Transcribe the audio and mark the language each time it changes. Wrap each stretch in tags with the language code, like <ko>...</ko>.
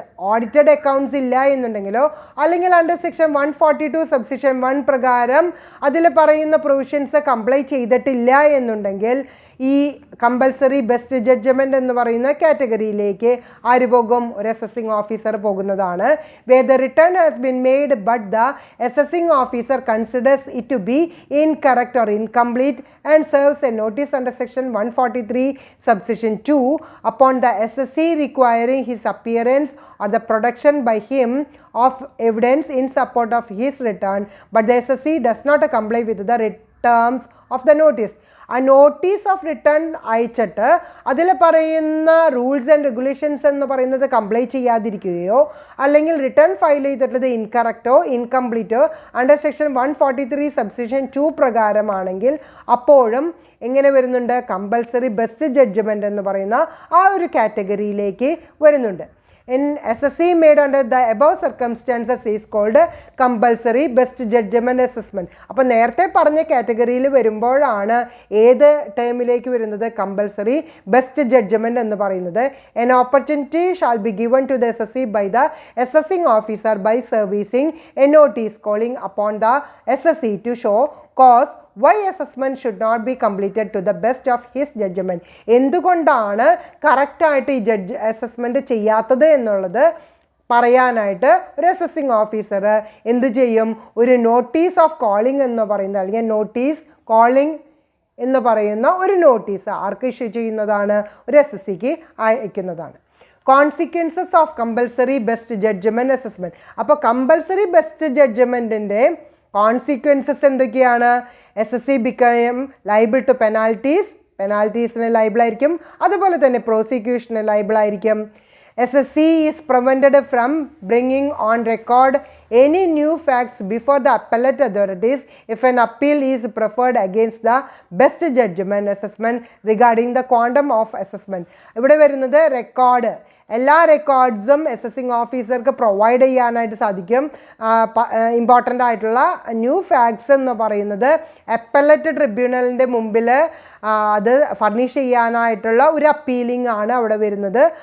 <ml>audited accounts ഇല്ല എന്നുണ്ടെങ്കിലോ അല്ലെങ്കിൽ under section 142 subsection 1 പ്രകാരം അതിൽ പറയുന്ന പ്രൊവിഷൻസ് കംപ്ലൈ ചെയ്തിട്ടില്ല എന്നുണ്ടെങ്കിൽ ഈ കമ്പൽസറി ബെസ്റ്റ് ജഡ്ജ്മെൻറ്റ് എന്ന് പറയുന്ന കാറ്റഗറിയിലേക്ക് ആര് പോകും? ഒരു അസസിംഗ് ഓഫീസർ പോകുന്നതാണ്.</ml> <en>Where the return has been made but the assessing officer considers it to be incorrect or incomplete and serves a notice under section 143 subsection 2 upon the SSC requiring his appearance or the production by him of evidence in support of his return, but the SSC does not comply with the terms of the notice.</en> <ml>ആ notice of return അയച്ചിട്ട് അതിൽ പറയുന്ന rules and regulations എന്ന് പറയുന്നത് comply ചെയ്യാതിരിക്കുകയോ അല്ലെങ്കിൽ return file ചെയ്തിട്ടുള്ളത് ഇൻകറക്റ്റോ ഇൻകംപ്ലീറ്റോ under section 143 subsection 2 പ്രകാരമാണെങ്കിൽ അപ്പോഴും എങ്ങനെ വരുന്നുണ്ട്? കമ്പൽസറി ബെസ്റ്റ് ജഡ്ജ്മെൻറ്റ് എന്ന് പറയുന്ന ആ ഒരു കാറ്റഗറിയിലേക്ക് വരുന്നുണ്ട്.</ml> <en>In SSC made under the above circumstances is called compulsory best judgment assessment.</en> <ml>അപ്പോൾ നേരത്തെ പറഞ്ഞ കാറ്റഗറിയിൽ വരുമ്പോഴാണ് ഏത് ടേമിലേക്ക് വരുന്നത്? കമ്പൽസറി ബെസ്റ്റ് ജഡ്ജ്മെൻറ്റ് എന്ന് പറയുന്നത്.</ml> <en>An opportunity shall be given to the SSC by the assessing officer by servicing a notice calling upon the SSC to show cause why assessment should not be completed to the best of his judgment.</en> <ml>എന്തുകൊണ്ടാണ് കറക്റ്റായിട്ട് ഈ assessment ചെയ്യാത്തത് എന്നുള്ളത് പറയാനായിട്ട് ഒരു assessing officer എന്ത് ചെയ്യും? ഒരു നോട്ടീസ് ഓഫ് കോളിംഗ് എന്ന് പറയുന്ന അല്ലെങ്കിൽ നോട്ടീസ് കോളിംഗ് എന്ന് പറയുന്ന ഒരു നോട്ടീസ് ആർക്ക് ഇഷ്യൂ ചെയ്യുന്നതാണ്? ഒരു SSCക്ക് അയക്കുന്നതാണ്.</ml> <en>Consequences of compulsory best judgment assessment.</en> <ml>അപ്പോൾ കമ്പൽസറി ബെസ്റ്റ് ജഡ്ജ്മെൻറ്റിൻ്റെ കോൺസിക്വൻസസ് എന്തൊക്കെയാണ്?</ml> <en>SSC became liable to</en> <ml>പെനാൽറ്റീസിന് liable ആയിരിക്കും. അതുപോലെ തന്നെ പ്രോസിക്യൂഷന് ലൈബിൾ ആയിരിക്കും.</ml> <en>SSC is prevented from bringing on record any new facts before the appellate authorities if an appeal is preferred against the best judgment assessment regarding the quantum of assessment.</en> <ml>ഇവിടെ വരുന്നത് record, എല്ലാ റെക്കോർഡ്സും assessing ഓഫീസർക്ക് provide ചെയ്യാനായിട്ട് സാധിക്കും. Important ആയിട്ടുള്ള new facts എന്ന് പറയുന്നത് അപ്പല്ലറ്റ് ട്രിബ്യൂണലിൻ്റെ മുമ്പിൽ അത് ഫർണിഷ് ചെയ്യാനായിട്ടുള്ള ഒരു അപ്പീലിംഗ് ആണ് അവിടെ വരുന്നത്.</ml>